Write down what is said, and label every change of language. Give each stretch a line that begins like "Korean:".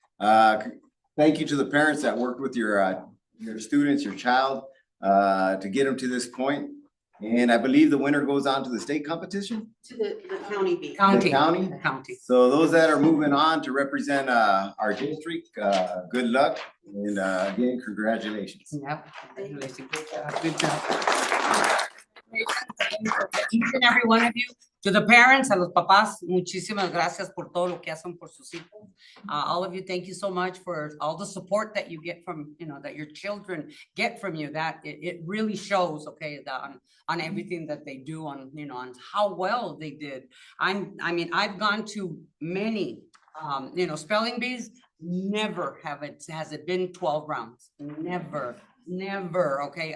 English: Thank you to the parents that worked with your students, your child, to get them to this point. And I believe the winner goes on to the state competition? To the county bee. The county? County. So those that are moving on to represent our district, good luck. And again, congratulations. Yep. Good job. Each and every one of you, to the parents,
Spanish: a los papás, muchísimas gracias por todo lo que hacen por sus hijos.
English: All of you, thank you so much for all the support that you get from, you know, that your children get from you. That it really shows, okay, on everything that they do, on, you know, on how well they did. I mean, I've gone to many You know, spelling bees, never has it been 12 rounds, never, okay?